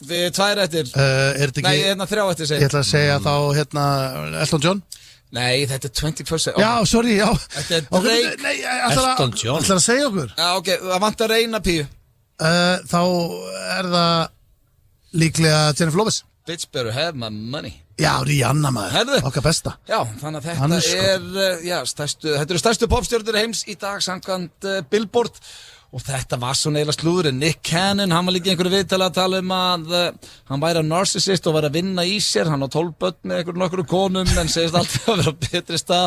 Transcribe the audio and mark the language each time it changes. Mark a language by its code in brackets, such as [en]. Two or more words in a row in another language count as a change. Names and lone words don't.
[is] Við 2 eftir. er þetta Nei, ekki, hérna 3 eftir ég segi. ætla að segja þá, hérna, Elton John? Nei, þetta er 21st. Já, sorry, já. Þetta er Ok, Drake. nei, Elton John. ætlar að segja okkur. Já, ok, það vantar eina píu. Þá er það líklega Jennifer Lopez. [en] Bitch better have my money. [is] Já, Rihanna maður, Herðu. okkar besta. Já, þannig að Hann þetta er já, þetta eru stærstu popstjörnur heims í dag samkvæmt Billboard og þetta var svona eiginlega slúður. Nick Cannon, hann var líka í einhverju viðtali að tala að hann væri að narcissist og væri að vinna í sér, hann á 12 börn með einhverjum nokkur konum en segist alltaf að vera á betri stað.